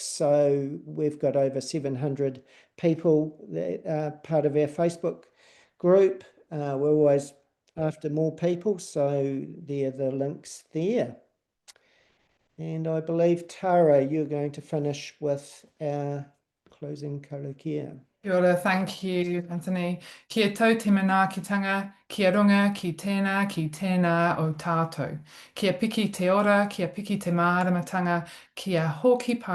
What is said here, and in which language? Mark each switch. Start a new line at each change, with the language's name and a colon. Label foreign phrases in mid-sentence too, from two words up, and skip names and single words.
English: So we've got over 700 people that are part of our Facebook group. We're always after more people, so there are the links there. And I believe, Tara, you're going to finish with our closing karakia.
Māori: Kia ora,
English: thank you, Anthony.
Māori: Kia tau te manaakitanga, kia runga, ki tēnā o tātou. Kia piki te ora, kia piki te māramatanga, kia hoki pai.